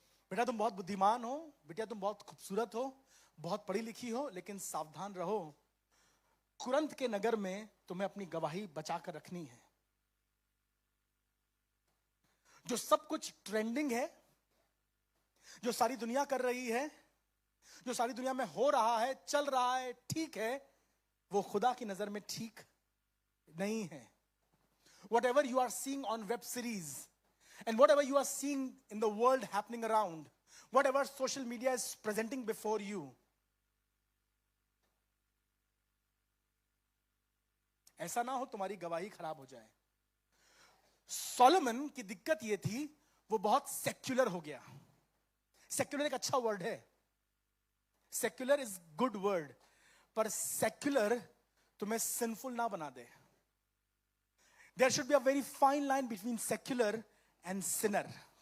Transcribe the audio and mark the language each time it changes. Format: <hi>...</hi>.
<hi>बेटा तुम बहुत बुद्धिमान हो, बेटा तुम बहुत खूबसूरत हो, बहुत पढ़ी लिखी हो, लेकिन सावधान रहो, कुरंत के नगर में तुम्हें अपनी गवाही बचा कर रखनी है। जो सब कुछ ट्रेंडिंग है, जो सारी दुनिया कर रही है, जो सारी दुनिया में हो रहा है, चल रहा है, ठीक है, वो खुदा की नजर में ठीक नहीं है।</hi> <en>Whatever you are seeing on web series and whatever you are seeing in the world happening around, whatever social media is presenting before you,</en> <hi>ऐसा ना हो तुम्हारी गवाही खराब हो जाए। सोलोमन की दिक्कत ये थी वो बहुत सेक्युलर हो गया। सेक्युलर एक अच्छा वर्ड है,</hi> <en>secular is good word,</en> <hi>पर सेक्युलर तुम्हें सिंफुल ना बना दे।</hi> <en>There should be a very fine line between secular and sinner.</en>